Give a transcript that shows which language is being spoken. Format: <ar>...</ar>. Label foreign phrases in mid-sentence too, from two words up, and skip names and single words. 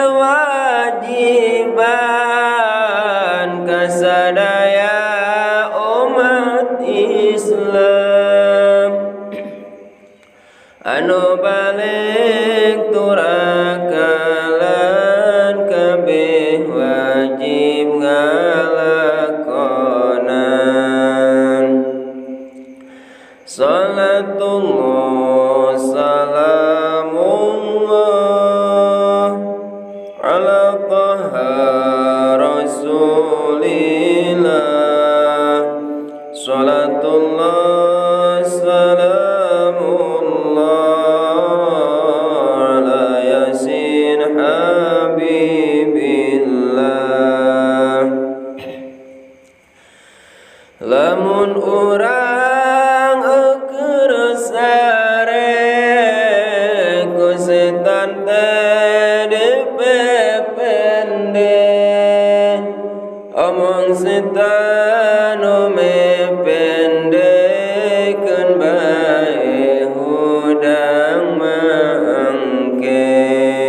<su>kewajiban kasadaya umat Islam anu balik turakalan kabeh wajib ngalakonan.</su> <ar>صلاة الله سلام الله على طه رسول الله. صلاة الله سلام الله على يس حبيب الله.</ar> <su>Lamun urang eukeur sare ku setan teh dipepende, omong setan mependekeun bae hudang mangke.</su>